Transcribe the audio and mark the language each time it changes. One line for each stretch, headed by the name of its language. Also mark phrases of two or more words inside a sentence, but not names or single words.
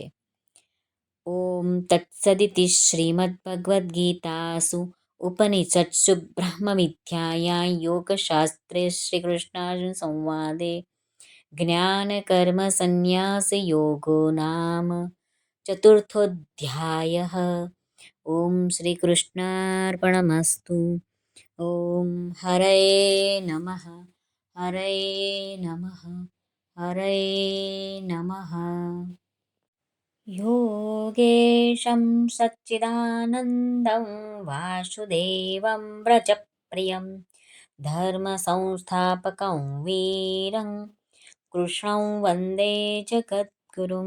Sanskrit: ઓમ તત્સદિતિ શ્રીમદ્ભગવદ્ગીતાસુ ઉપનિષત્સુ બ્રહ્મવિદ્યાયાં યોગશાસ્ત્રે શ્રીકૃષ્ણાર્જુન સંવાદે જ્ઞાન કર્મ સંન્યાસ યોગો નામ ચતુર્થોધ્યાયઃ. ઓમ શ્રી કૃષ્ણાર્પણમસ્તુ. ઓમ હરએ નમઃ. હરએ નમઃ. હરએ નમઃ. योगेशं सच्चिदानन्दं वासुदेवं व्रजप्रियं धर्मसंस्थापकं वीरं कृष्णं वन्दे जगद्गुरुं.